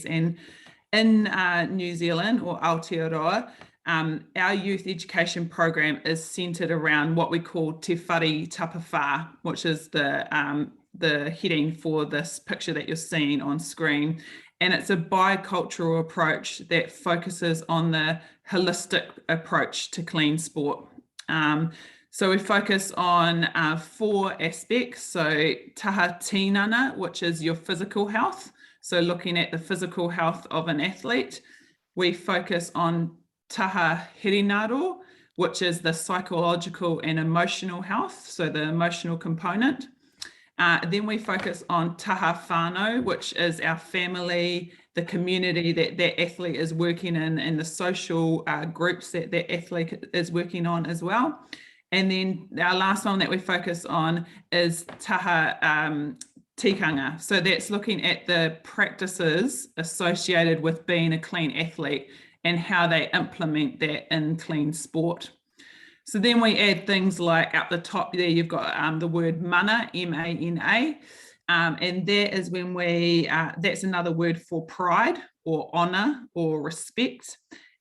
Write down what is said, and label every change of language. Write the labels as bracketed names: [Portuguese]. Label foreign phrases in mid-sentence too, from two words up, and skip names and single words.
[English] And in New Zealand or Aotearoa, our youth education program is centred around what we call Te Fari Tapafa, which is the heading for this picture that you're seeing on screen. And it's a bicultural approach that focuses on the holistic approach to clean sport. So we focus on 4 aspects. [Māori] So taha tinana, [English] which is your physical health. So looking at the physical health of an athlete. We focus on [Māori] taha hirinaro, [English] which is the psychological and emotional health, so the emotional component. Then we focus on [Māori] taha whānau, [English] which is our family, the community that that athlete is working in, and the social groups that that athlete is working on as well. And then our last one that we focus on is [Māori] taha tikanga. [English] So that's looking at the practices associated with being a clean athlete and how they implement that in clean sport. So then we add things like up the top there, you've got the word mana, M-A-N-A, and that is when we, that's another word for pride or honor or respect.